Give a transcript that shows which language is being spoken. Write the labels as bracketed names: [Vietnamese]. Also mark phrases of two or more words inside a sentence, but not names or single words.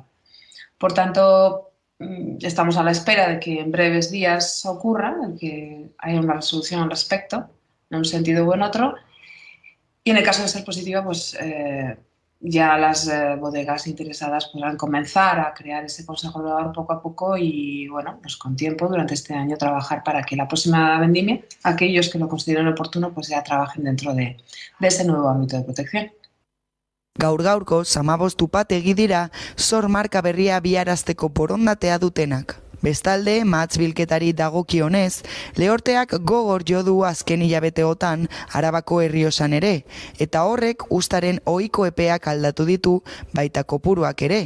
[Spanish] Por tanto, estamos a la espera de que en breves días ocurra, de que haya una resolución al respecto, en un sentido u en otro, y en el caso de ser positiva, ya las bodegas interesadas podrán comenzar a crear ese consejo regulador poco a poco y, con tiempo durante este año trabajar para que la próxima vendimia, aquellos que lo consideren oportuno, ya trabajen dentro de ese nuevo ámbito de protección. [Basque] Gaur-gaurko 15 upategi dira sor marka berria biarazteko borondatea dutenak. Bestalde, matz bilketari dagokionez, Lehorteak gogor jo du azken hilabeteotan Arabako Errioxan ere, eta horrek uztaren ohiko epeak aldatu ditu baita kopuruak ere.